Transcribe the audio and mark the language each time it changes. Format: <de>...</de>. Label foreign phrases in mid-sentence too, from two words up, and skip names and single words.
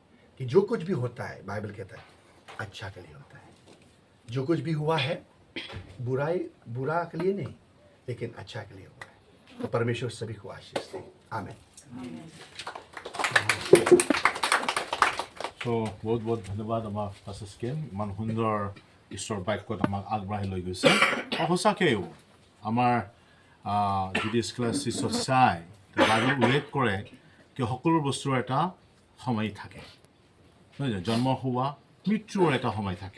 <hi>कि जो कुछ भी होता है बाइबल कहता है अच्छा के लिए होता है, जो कुछ भी हुआ है बुरा के लिए नहीं लेकिन अच्छा के लिए हुआ है। तो परमेश्वर सभी को आशीष दे, आमीन।</hi> <as>So,</as> <hi>बहुत बहुत</hi> <as>ধন্যবাদ আমাৰ পাছৰ স্কেম ইমান সুন্দৰ ঈশ্বৰ বাক্যত আমাক আগবঢ়াই লৈ গৈছে। আৰু সঁচাকৈও আমাৰ যদি স্কলাৰশ্বিপত চাই বাইবেল উল্লেখ কৰে কি সকলো বস্তুৰ এটা সময় থাকে, নহয় জানো? জন্ম হোৱা মৃত্যুৰ এটা সময় থাকে।</as>